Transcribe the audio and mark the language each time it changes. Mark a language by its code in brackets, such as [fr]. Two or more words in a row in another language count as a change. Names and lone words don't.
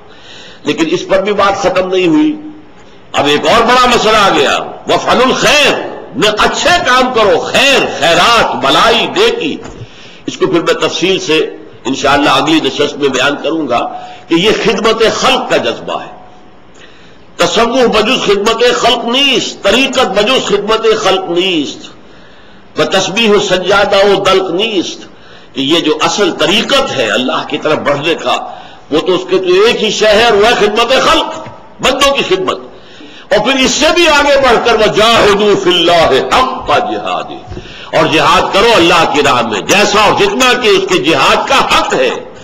[ur] لیکن اس پر بھی بات ختم نہیں ہوئی، اب ایک اور بڑا مسئلہ آ گیا، [ar] وفعلوا الخیر، [ur] میں اچھے کام کرو، خیر، خیرات، بلائی، نیکی۔ اس کو پھر میں تفصیل سے انشاءاللہ اگلی نشست میں بیان کروں گا کہ یہ خدمت خلق کا جذبہ ہے۔ [fa] تصوف بجز خدمت خلق نیست، طریقت بجز خدمت خلق نیست، بتسبیح و سجادہ و دلق نیست، [ur] کہ یہ جو اصل طریقت ہے اللہ کی طرف بڑھنے کا، وہ تو اس کے تو ایک ہی شے ہے، وہ ہے خدمت خلق، بندوں کی خدمت۔ اور پھر اس سے بھی آگے بڑھ کر [ar] وجاہدوا فی اللہ حق جہاد، [ur] اور جہاد کرو اللہ کی راہ میں جیسا اور جتنا کہ اس کے جہاد کا حق ہے۔